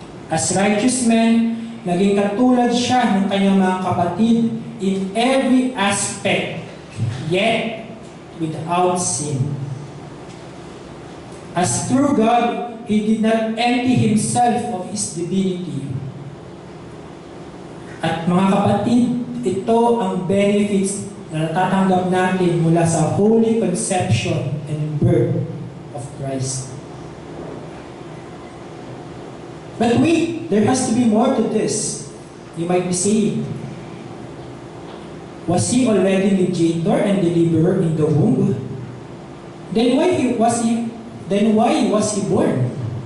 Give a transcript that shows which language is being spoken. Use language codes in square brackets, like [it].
[en] As righteous man, [tl] naging katulad siya ng kanyang mga kapatid [en] in every aspect, yet without sin. As true God, He did not empty Himself of His divinity. [tl] At mga kapatid, ito ang benefits na natatanggap natin mula sa [en] holy conception and birth of Christ. But wait, there has to be more to this. You might be saying, was He already mediator and deliverer in the womb? Then why was He born?